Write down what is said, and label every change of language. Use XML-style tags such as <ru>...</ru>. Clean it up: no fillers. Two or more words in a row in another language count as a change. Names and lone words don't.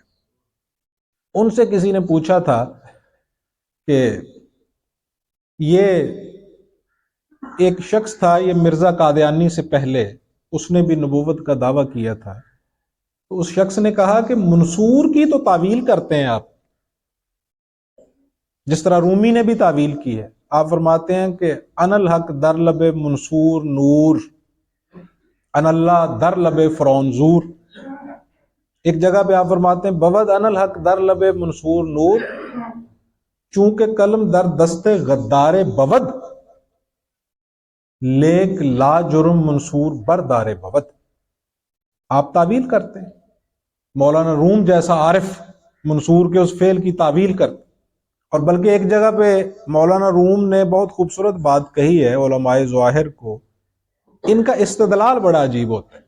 <ur>ان سے کسی نے پوچھا تھا کہ یہ ایک شخص تھا، یہ مرزا قادیانی سے پہلے اس نے بھی نبوت کا دعویٰ کیا تھا، تو اس شخص نے کہا کہ منصور کی تو تعویل کرتے ہیں آپ، جس طرح رومی نے بھی تعویل کی ہے۔ آپ فرماتے ہیں کہ</ur> <ar>ان الحق</ar> <fa>در لب منصور نور،</fa> <ar>ان اللہ</ar> <fa>در لب فرعون زور۔</fa> <ur>ایک جگہ پہ آپ فرماتے ہیں</ur> <fa>بود</fa> <ar>ان الحق</ar> <fa>در لب منصور نور، چونکہ قلم در دست غدار بود، لیک لا جرم منصور بردار بود۔</fa> <ur>آپ تعویل کرتے ہیں، مولانا روم جیسا عارف منصور کے اس فعل کی تعویل کرتے، اور بلکہ ایک جگہ پہ مولانا روم نے بہت خوبصورت بات کہی ہے علماء ظاہر کو، ان کا استدلال بڑا عجیب ہوتا ہے۔</ur>